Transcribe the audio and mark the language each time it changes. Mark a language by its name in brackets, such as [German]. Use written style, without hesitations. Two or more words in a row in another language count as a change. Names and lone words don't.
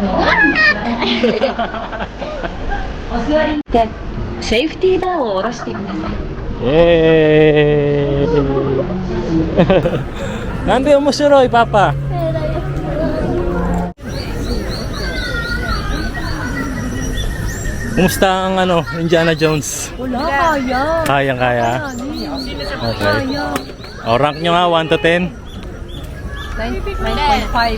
[Japanese] セーフティーバーを下ろしてください。 [Filipino] Yay! Nanda mo sila, Papa. Kumusta ang Indiana Jones? Wala, kaya. Kaya. Okay. O, rank nyo nga, 1 to 10. 9.5.